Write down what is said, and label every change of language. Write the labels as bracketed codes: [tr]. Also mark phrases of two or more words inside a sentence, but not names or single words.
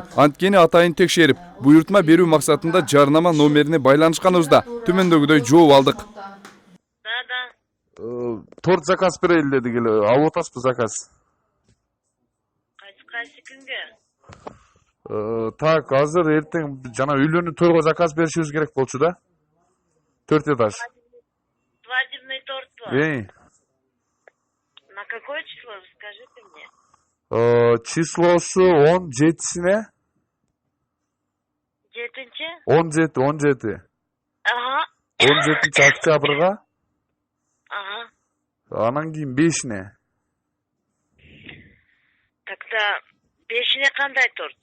[ky] Анткени атайын текшерип, буйртма берүү максатында жарнама номерине байланышканыбызда төмөндөгүдөй жооп алдык. Торт заказ берели дедик эле. Алып атасызбы заказ? Кайсы күнгө? Так, азыр эртең жана үйлөнүү тойго заказ беришибиз керек болчу да. 4 этаж. [ru] Свадебный торт был. На какое число, скажите мне? [ky] Числосу 17-сине. 7-нчи? 17. Ага. 17 октябрга. Ага. Анан кийин 5-ине. Тогда 5-ине кандай торт?